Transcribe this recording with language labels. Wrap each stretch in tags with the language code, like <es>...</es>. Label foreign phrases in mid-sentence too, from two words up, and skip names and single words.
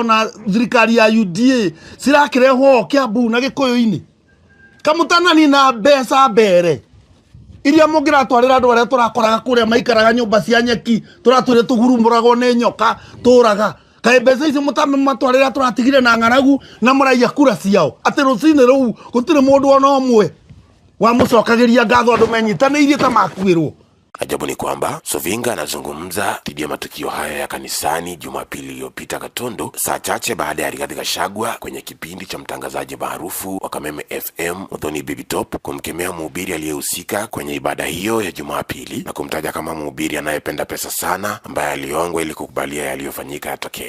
<ki>na thirikari ya UDA cirakirehwo Kiambu na Gikuyu-ini kamutanani na mbeca mbere iria mugira twarira andu aria turakoraga kuria maikaraga nyumba cia nyeki turatwire tugurumuragwo ni nyoka turaga kai mbeca ici mutame matwarira turatigire na ng'aragu na muraiya kura ciao ati rucine ruu gutire mundu ona umwe wa mucokagiria ngatho andu menyitaniirie ta makuirwo</ki> <sw>Ajabu ni kwamba Sovinga anazungumza dhidi ya matukio haya ya kanisani Jumapili iliyopita Gatundu, saa chache baada ya Rigathi Gachagua kwenye kipindi cha mtangazaji maarufu wa Kameme FM Muthoni Baby Top kumkemea mhubiri aliyehusika kwenye ibada hiyo ya Jumapili na kumtaja kama mhubiri anayependa pesa sana, ambaye aliongwa ili kukubalia yaliyofanyika yatokee.</sw>